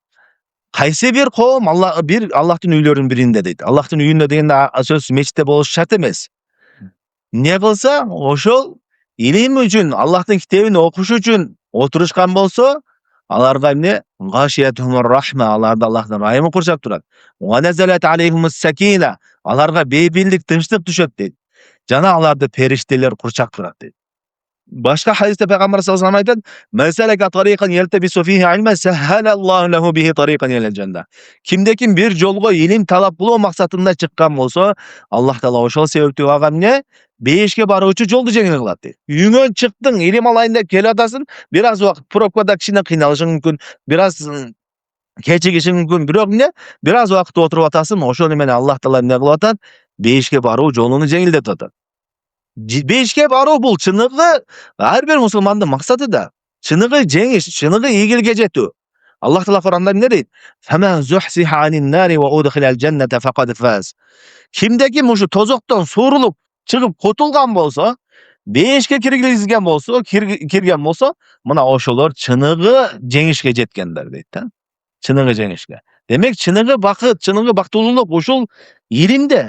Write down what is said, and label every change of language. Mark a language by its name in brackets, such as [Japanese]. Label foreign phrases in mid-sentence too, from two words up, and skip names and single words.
[Kyrgyz] Кайсы бир коом Аллахтын үйлөрүнүн биринде дейт. Аллахтын үйүндө дегенде сөз мечитте болушу шарт эмес. Не кылса, ошол илим үчүн, Аллахтын китебин окуш үчүн отурушкан болсо, аларга эмне? [Arabic] غشيتهم الرحمة, [Kyrgyz] аларды Аллахтын райымы курчап турат. [Arabic] ونزلت عليهم السكينة, [Kyrgyz] аларга бейпилдик, тынчтык түшөт дейт. Жана аларды периштелер курчап турат дейт. Башка хадисте пайгамбар [Arabic] صلى الله عليه وسلم [Kyrgyz] айтат: [Arabic] "من سلك طريقا يلتمس فيه علما سهل الله له به طريقا إلى الجنة." [Kyrgyz] Кимде-ким бир жолго илим талап кылуу максатында чыккан болсо, Аллах Таала ошол себептүү ага эмне? Бейишке баруучу жолду жеңил кылат дейт. Үйүңөн чыктың, илим алайын деп келип атасың, бир аз убакыт пробкада кичине кыйналышың мүмкүн, бир аз кечигишиң мүмкүн, бирок эмне? Бир аз убакыт отуруп атасың, ошону менен Аллах Таала эмне кылып атат? Бейишке баруу жолуну жеңилдетип атат. Бейишке баруу бул чыныгы ар бир мусулмандын максаты да. Чыныгы жеңиш, чыныгы ийгиликке жетүү. Аллах Таала Куранда эмне дейт? [Arabic] "فمن زحزح عن النار وأدخل الجنة فقد فاز." [Kyrgyz] Кимде-ким ушу тозоктон суурулуп чыгып котулган болсо, бейишке киргизген болсо, кирген болсо, мына ошолор чыныгы жеңишке жеткендер дейт да. Чыныгы жеңишке. Демек чыныгы бакыт, чыныгы бактылуулук ушул илимде.